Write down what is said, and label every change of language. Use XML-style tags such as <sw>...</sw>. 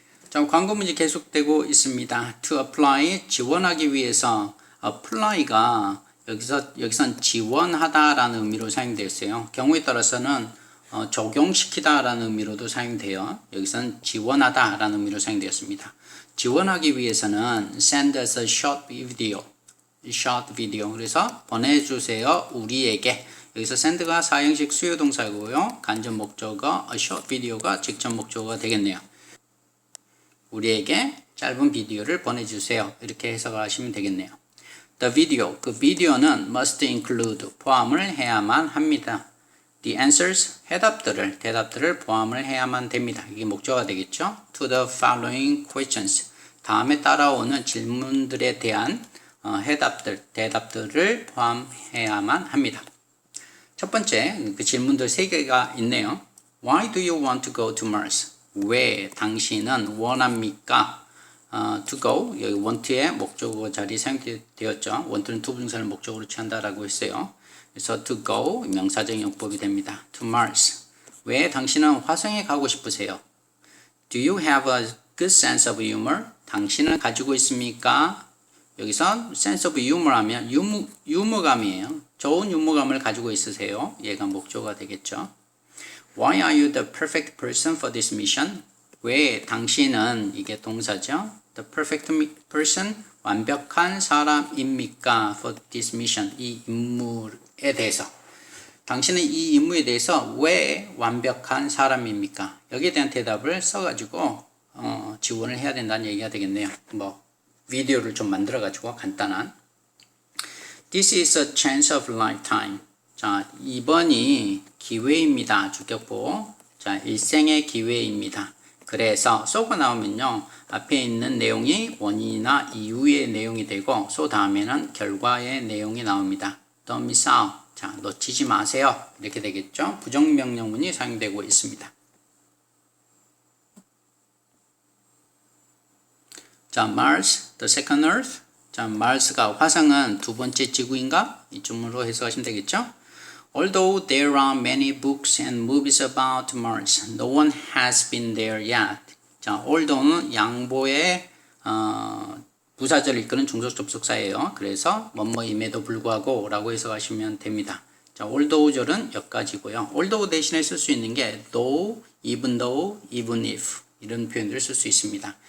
<ko>자, 광고문이 계속되고 있습니다.</ko> <en>To apply,</en> <ko>지원하기 위해서. apply가 여기선 지원하다라는 의미로 사용되어 있어요. 경우에 따라서는 적용시키다라는 의미로도 사용돼요. 여기선 지원하다라는 의미로 사용되었습니다. 지원하기 위해서는</ko> <en>send us a short video.</en> <ko>그래서 보내주세요. 우리에게. 여기서 send가 사형식 수요 동사고요. 간접 목적어 a short video가 직접 목적어가 되겠네요. 우리에게 짧은 비디오를 보내주세요. 이렇게 해석을 하시면 되겠네요.</ko> <en>The video,</en> <ko>그 비디오는</ko> <en>must include,</en> <ko>포함을 해야만 합니다.</ko> <en>The answers,</en> <ko>대답들을 포함을 해야만 됩니다. 이게 목적어가 되겠죠.</ko> <en>To the following questions,</en> <ko>다음에 따라오는 질문들에 대한 대답들을 포함해야만 합니다. 첫 번째, 그 질문들 3개가 있네요.</ko> <en>Why do you want to go to Mars?</en> <ko>왜 당신은 원합니까?</ko> <en>To go,</en> <ko>여기 want의 목적어 자리 사용되었죠. want는 투부정사를 목적으로 취한다라고 했어요. 그래서 to go, 명사적 용법이 됩니다.</ko> <en>To Mars.</en> <ko>왜 당신은 화성에 가고 싶으세요?</ko> <en>Do you have a good sense of humor?</en> <ko>당신은 가지고 있습니까? 여기서 sense of humor 하면 유머감이에요. 좋은 유머감을 가지고 있으세요. 얘가 목적어가 되겠죠.</ko> <en>Why are you the perfect person for this mission?</en> <ko>왜 당신은, 이게 동사죠.</ko> <en>The perfect person,</en> <ko>완벽한 사람입니까? For this mission, 이 임무에 대해서. 당신은 이 임무에 대해서 왜 완벽한 사람입니까? 여기에 대한 대답을 써가지고 지원을 해야 된다는 얘기가 되겠네요. 비디오를 좀 만들어가지고 간단한.</ko> <en>This is a chance of lifetime.</en> <ko>자, 이번이 기회입니다. 주격보. 자, 일생의 기회입니다. 그래서 so가 나오면요. 앞에 있는 내용이 원인이나 이유의 내용이 되고 so 다음에는 결과의 내용이 나옵니다.</ko> <en>Don't miss out.</en> <ko>자, 놓치지 마세요. 이렇게 되겠죠. 부정명령문이 사용되고 있습니다.</ko> <en>자, Mars, the second Earth.</en> <ko>자, Mars가 화성은 두 번째 지구인가? 이쯤으로 해석하시면 되겠죠.</ko> <en>Although there are many books and movies about Mars, no one has been there yet.</en> <ko>자, although는 양보의 부사절을 이끄는 종속 접속사예요. 그래서 뭐뭐임에도 불구하고 라고 해석하시면 됩니다. 자, although절은 여기까지고요. although 대신에 쓸 수 있는 게 though, even though, even if 이런 표현들을 쓸 수 있습니다.</ko>